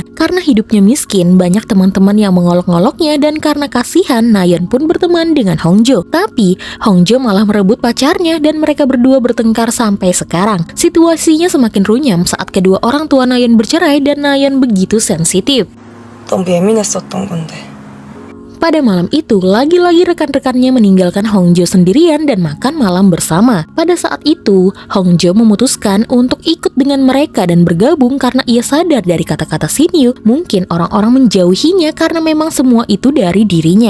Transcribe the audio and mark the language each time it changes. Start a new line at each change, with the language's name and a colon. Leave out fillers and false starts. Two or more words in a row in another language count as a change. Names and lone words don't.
Indonesian: Karena hidupnya miskin, banyak teman-teman yang mengolok-ngoloknya dan karena kasihan, Nayeon pun berteman dengan Hongjo. Tapi, Hongjo malah merebut pacarnya dan mereka berdua bertengkar sampai sekarang. Situasinya semakin runyam saat kedua orang tua Nayeon bercerai dan Nayeon begitu sensitif.
Korean: 너무 예민했었던 건데.
Indonesian: Pada malam itu, lagi-lagi rekan-rekannya meninggalkan Hongjo sendirian dan makan malam bersama. Pada saat itu, Hongjo memutuskan untuk ikut dengan mereka dan bergabung karena ia sadar dari kata-kata Shin-yu, mungkin orang-orang menjauhinya karena memang semua itu dari dirinya.